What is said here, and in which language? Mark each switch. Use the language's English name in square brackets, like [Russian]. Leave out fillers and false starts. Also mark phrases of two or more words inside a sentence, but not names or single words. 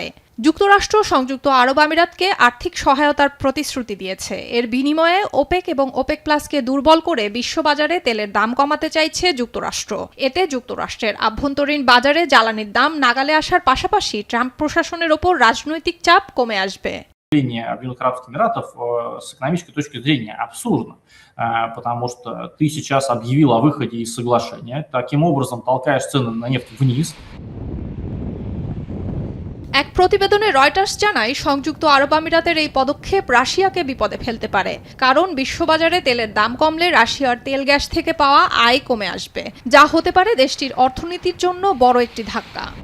[Bangla] যুক্তরাষ্ট্র সংযুক্ত আরব আমিরাতকে আর্থিক সহায়তার প্রতিশ্রুতি দিয়েছে। এর বিনিময়ে ওপেক এবং ওপেক প্লাসকে দুর্বল করে বিশ্ববাজারে তেলের দাম কমাতে চাইছে যুক্তরাষ্ট্র। এতে যুক্তরাষ্ট্রের আভ্যন্তরীণ বাজারে জ্বালানির দাম নাগালে আসার পাশাপাশি ট্রাম্প প্রশাসনের ওপর রাজনৈতিক চাপ কমে আসবে। [Russian] Объединенных Арабских Эмиратов с экономической точки зрения абсурдно, потому что ты сейчас объявил о выходе из соглашения, таким образом толкаешь цены на нефть вниз. [Bangla] এক প্রতিবেদনে রয়টার্স জানায়, সংযুক্ত আরব আমিরাতের এই পদক্ষেপ রাশিয়াকে বিপদে ফেলতে পারে, কারণ বিশ্ববাজারে তেলের দাম কমলে রাশিয়ার তেল গ্যাস থেকে পাওয়া আয় কমে আসবে, যা হতে পারে দেশটির অর্থনীতির জন্য বড় একটি ধাক্কা।